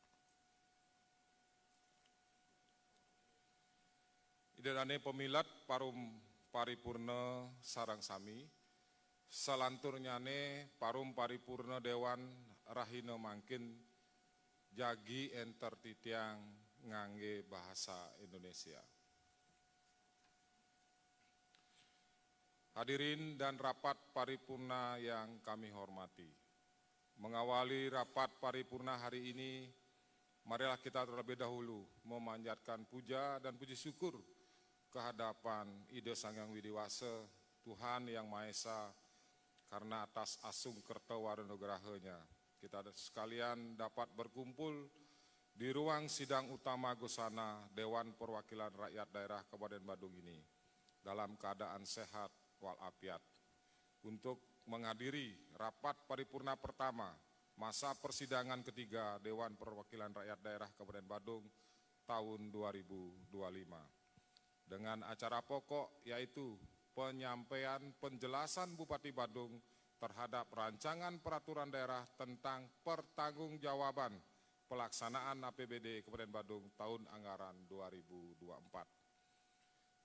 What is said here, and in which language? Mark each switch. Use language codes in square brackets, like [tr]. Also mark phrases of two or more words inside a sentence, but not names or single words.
[ban] Idedane pemilat parum paripurna sarang sami, salanturnyane parum paripurna Dewan rahina mangkin jagi enter titiang ngangge bahasa Indonesia. [id] Hadirin dan rapat paripurna yang kami hormati. Mengawali rapat paripurna hari ini, marilah kita terlebih dahulu memanjatkan puja dan puji syukur kehadapan Ida Sang Hyang Widiwasa, Tuhan Yang Maha Esa, karena atas asung kerta waranograhanya kita sekalian dapat berkumpul di ruang sidang utama Gosana Dewan Perwakilan Rakyat Daerah Kabupaten Badung ini dalam keadaan sehat walafiat untuk menghadiri rapat paripurna pertama masa persidangan ketiga Dewan Perwakilan Rakyat Daerah Kabupaten Badung tahun 2025 dengan acara pokok yaitu penyampaian penjelasan Bupati Badung terhadap rancangan peraturan daerah tentang pertanggungjawaban pelaksanaan APBD Kabupaten Badung tahun anggaran 2024.